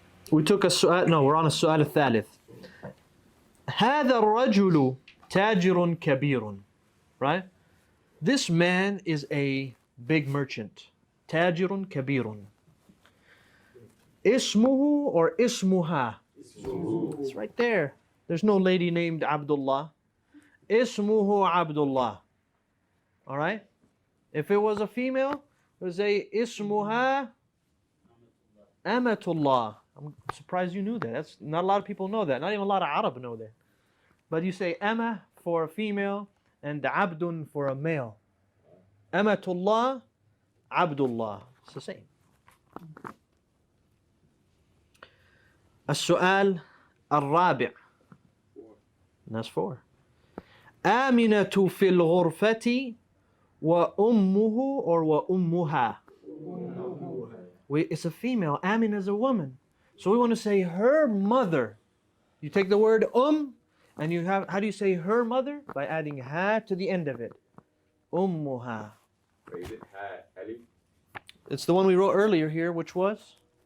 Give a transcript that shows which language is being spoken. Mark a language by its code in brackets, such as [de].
[en] We took a su'al, no, we're on a su'al الثالث. [ar] هذا الرجل تاجر كبير. Right? [en] This man is a big merchant. [ar] تاجر كبير. اسمه or اسمها. [en] It's right there. There's no lady named Abdullah. [ar] اسمه [en] Abdullah. All right? If it was a female, it would say [ar] اسمها [en] Amatullah. I'm surprised you knew that. That's not a lot of people know that. Not even a lot of Arab know that. But you say Ama for a female and Abdun for a male. Amatullah, Abdullah. It's the same. [ar] السؤال الرابع. [en] That's 4. [ar] آمنة في الغرفة وأمه or وأمها. [en] It's a female. Amin is a woman. So we want to say her mother. You take the word and you have, how do you say her mother? By adding ha to the end of it. [ar] Ummuha. [en] Is it ha alif? It's the one we wrote earlier here, which was?